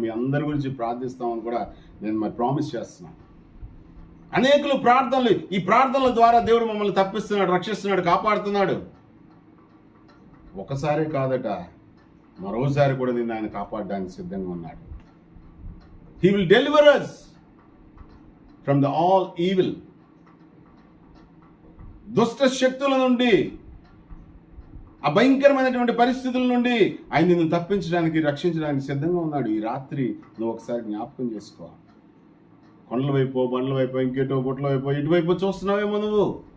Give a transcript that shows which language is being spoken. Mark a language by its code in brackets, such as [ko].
[te] మీ అందరి గురించి ప్రార్థిస్తామని కూడా నేను ప్రామిస్ చేస్తున్నాను. అనేకులు ఈ ప్రార్థనల ద్వారా దేవుడు మమ్మల్ని తప్పిస్తున్నాడు, రక్షిస్తున్నాడు, కాపాడుతున్నాడు. ఒకసారి కాదట, మరోసారి కూడా నిన్ను ఆయన కాపాడడానికి సిద్ధంగా ఉన్నాడు. [en] He will deliver us from the all evil. [te] దుష్ట శక్తుల నుండి, అభయంకరమైనటువంటి పరిస్థితుల నుండి ఆయన నిన్ను తప్పించడానికి, రక్షించడానికి సిద్ధంగా ఉన్నాడు. ఈ రాత్రి నువ్వు ఒకసారి జ్ఞాపకం చేసుకో. కొండల వైపు, బండ్ల వైపు, ఇంకేటో గుట్ల వైపు, ఇటువైపు చూస్తున్నావేమో నువ్వు.